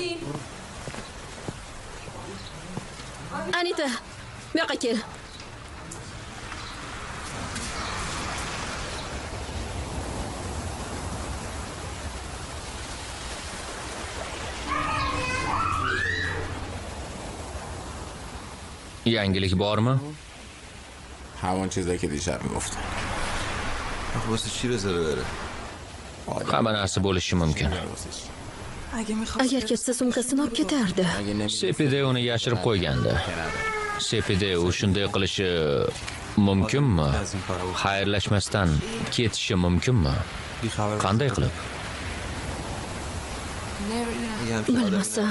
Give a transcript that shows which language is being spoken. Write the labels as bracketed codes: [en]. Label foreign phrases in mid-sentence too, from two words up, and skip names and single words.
[uz] Anita, bu yoqqa kel. Yangilik bormi? [fa] همون چیزایی که دیشب میگفتم. واسه چی بذاره بره؟ [uz] Hamma narsa bo'lishi mumkin. [fa] اگه میخواد [uz] Agar ketsa sumkasini olib ketardi. Sepide uni yashirib qo'ygandi. Sepide u shunday qilishi mumkinmi? Xayrlashmasdan ketishi mumkinmi? Qanday qilib? Bilmasam.